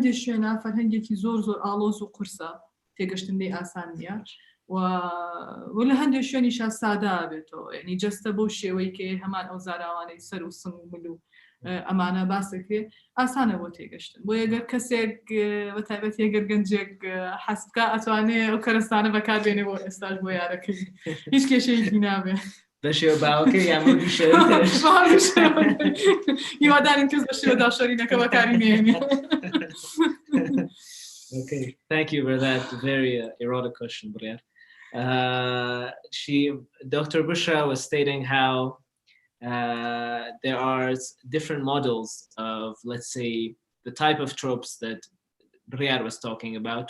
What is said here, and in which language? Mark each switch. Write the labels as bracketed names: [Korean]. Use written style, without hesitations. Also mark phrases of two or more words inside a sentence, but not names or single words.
[Central Kurdish] شوێنە فەرهەنگێکی زۆر ئاڵۆز و قورسە تێگەشتن لێ ئاسان نییە ولا هەندێک شوێنیشان سادا بێتەوە یعنی جەستە بۆ شێوەی کە هەمان ئەو زاراوانەی سەر و سم و مل و ئەمانە باسەکرێ ئاسانە بۆ تێگەشتن بۆ ئەگەر کەسێک بە تایبەت هێگەر گەنجێک حەسبکە ئەتوانێت ئەو کەرەستانە بەکاربێنێ بۆ ئێستاش بۆ یارەکەی هیچ کێشەیەکی نابێت بەشێوە باوەکە یان هیوادارین کەس بە شێوە داشۆرینەکە بەکاری نێنێ. [English] Okay, thank you for that very erotic question, Brian. Dr. Bushra was stating how there are different models of, let's say, the type of tropes that Riyad was talking about.